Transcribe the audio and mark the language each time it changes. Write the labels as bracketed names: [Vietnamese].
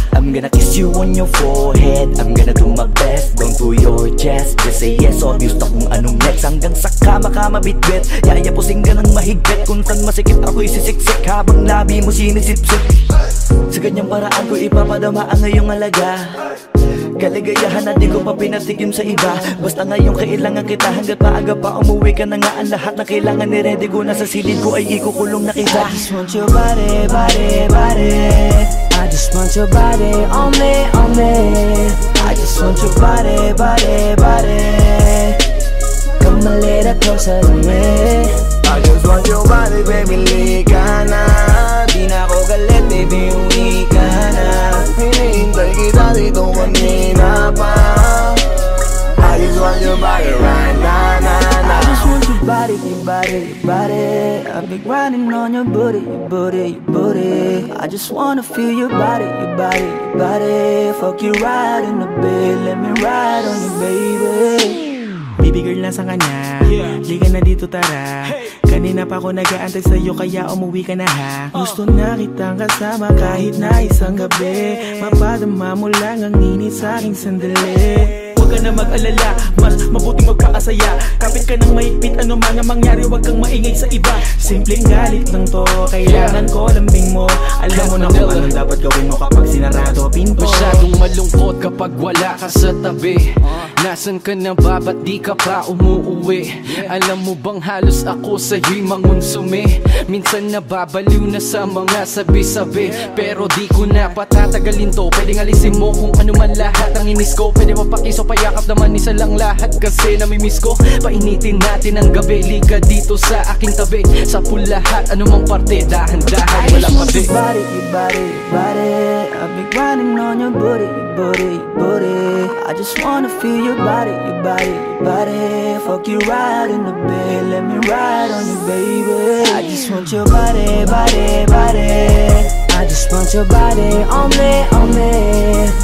[English] I'm gonna kiss you on your forehead. I'm gonna do my best, down to your chest. Just say yes, obvious na [Filipino] kung anong [English] next. [Filipino] Hanggang sa kama ka mabitbit. Yayapusing ka ng mahigpit. Kung saan masikip ako'y sisiksik, habang labi mo sinisipsip. Sa ganyang paraan ko ipapadama ang ngayong alaga. Kaligayahan na di ko pa pinatigim sa iba. Basta ngayon kailangan kita. Hanggat maaga pa umuwi ka na nga. Ang lahat na kailangan ni-ready ko na sa silid ko ay ikukulong na kita. [English] I just want your body, body, body. I just want your body on me, on me. I just want your body, body, body. Come a little closer to me. I just want your body, baby, [Filipino] lika na. Di na ako galit, baby, uwi ka na. Hinihintay kita dito kanina pa. [English] I just want your body right now, nah, nah. I just want your body, your body, your body. I've been grinding on your booty, your booty, your booty. I just wanna feel your body, your body, your body. Fuck you right in the bed, let me ride on you, baby. Baby girl, [Filipino] nasa ka na? Liga na dito, tara. Kanina pa ako nag-aantay sa'yo, kaya umuwi ka na ha. Gusto na kitang kasama kahit na isang gabi. Mapadama mo lang ang init sa'king sandali. Huwag ka na mag-alala, mas mabuting magpakasaya. Kapit ka ng mahigpit, ano man ang mangyari, huwag kang maingay sa iba. Simpleng galit lang to, kailangan ko lambing mo. Alam mo na kung anong dapat gawin mo kapag sinarado pinto. Masyadong malungkot kapag wala ka sa tabi. Nasaan ka na ba? Ba't di ka pa umuuwi? Alam mo bang halos ako sa'yo'y mangunsumi? Minsan nababaliw na sa mga sabi-sabi, pero di ko na patatagalin to. Pwedeng alisin mo kung ano man lahat ang inis ko. Pwede mapakiso pa Yakap naman isa lang lahat kasi namimiss ko. Painitin natin ang gabi, liga dito sa aking tabi. Sa pool lahat, anumang parte, dahan-dahan, walang pati. [English] Your body, your body, your body. I've been grinding on your booty, your booty, your booty. I just wanna feel your body, your body, your body. Fuck you right in the bed, let me ride on you, baby. I just want your body, body, body. I just want your body on me, on me.